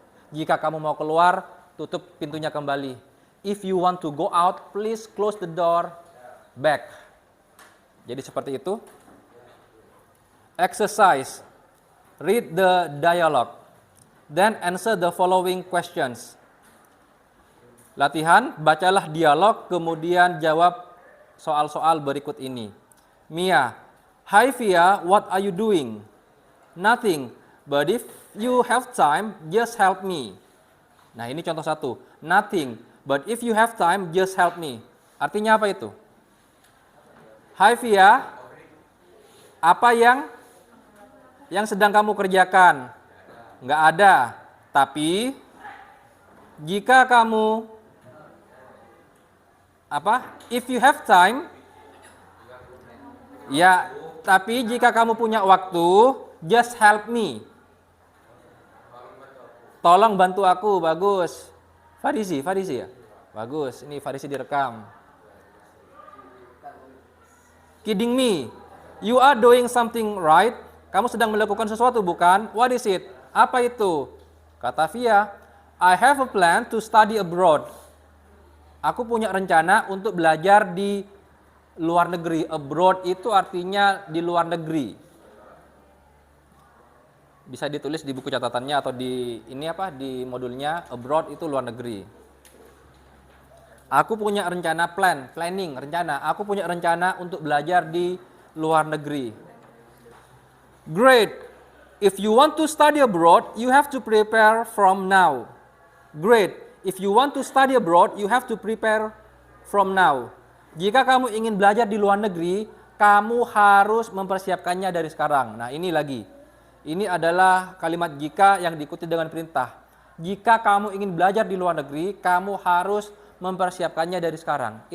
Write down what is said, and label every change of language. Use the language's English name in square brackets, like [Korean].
[Indonesian] Jika kamu mau keluar, tutup pintunya kembali. [English] If you want to go out, please close the door back. [Indonesian] Jadi seperti itu. [English] Exercise. Read the dialogue. Then answer the following questions. [Indonesian] Latihan, bacalah dialog, kemudian jawab soal-soal berikut ini. [English] Mia, hi Via, what are you doing? Nothing, but if you have time, just help me. [Indonesian] Nah ini contoh satu. [English] Nothing, but if you have time, just help me. [Indonesian] Artinya apa itu? Hi Via, apa yang sedang kamu kerjakan? Nggak ada. Tapi jika kamu [English] if you have time, [Indonesian] ya, tapi jika kamu punya waktu, [English] just help me. [Indonesian] Tolong bantu aku, bagus. Farisi ya? Bagus, ini Farisi direkam. [English] Kidding me, you are doing something right. [Indonesian] Kamu sedang melakukan sesuatu bukan? [English] What is it? [Indonesian] Apa itu? Kata Via, [English] I have a plan to study abroad. [Indonesian] Aku punya rencana untuk belajar di luar negeri. Abroad itu artinya di luar negeri. Bisa ditulis di buku catatannya atau di di modulnya. Abroad itu luar negeri. Aku punya rencana rencana. Aku punya rencana untuk belajar di luar negeri. [English] Great. If you want to study abroad, you have to prepare from now. Great. If you want to study abroad, you have to prepare from now. [Indonesian] Jika kamu ingin belajar di luar negeri, kamu harus mempersiapkannya dari sekarang. Nah, ini lagi. Ini adalah kalimat jika yang diikuti dengan perintah. Jika kamu ingin belajar di luar negeri, kamu harus mempersiapkannya dari sekarang.